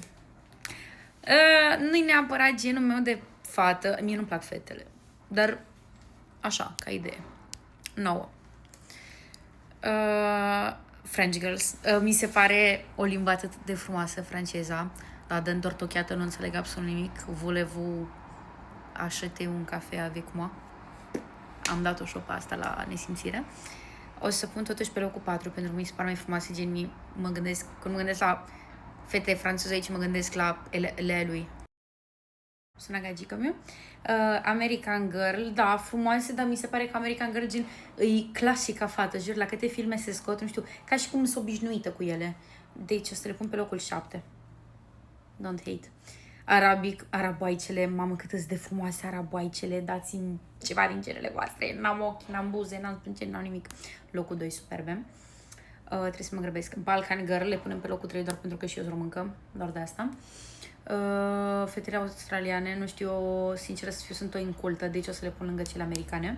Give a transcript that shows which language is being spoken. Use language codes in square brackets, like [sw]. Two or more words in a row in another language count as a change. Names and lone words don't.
[ro] Nu-i neapărat genul meu de fată. Mie nu-mi plac fetele. Dar așa, ca idee. [en] 9. French Girls. [ro] Mi se pare o limbă atât de frumoasă franceza. La de întortocheată nu înțeleg absolut nimic. [fr] Voulez-vous acheter un café avec moi? [ro] Am dat o șopă asta la nesimțire. O să pun totuși pe locul 4 pentru că mi se pare mai frumoase, gen mă gândesc, când mă gândesc la fete franceze aici, mă gândesc la ele lui. Sună gagică meu. [en] American Girl, [ro] da, frumoase, dar mi se pare că [en] American Girl [ro] gen e clasica fată, jur, la câte filme se scot, nu știu, ca și cum sunt obișnuită cu ele. Deci o să le pun pe locul 7. [en] Don't hate. [ro] Araboaicele, mamă cât îs de frumoase araboaicele, dați-mi ceva din celele voastre, n-am ochi, n-am buze, n-am sprânceni, n-am nimic. Locul 2, superbe. Trebuie să mă grăbesc. [en] Balkan Girl [ro] le punem pe locul 3 doar pentru că și eu sunt româncă, doar de asta. Fetele australiane, nu știu, sincer să fiu, sunt o incultă, deci o să le pun lângă cele americane.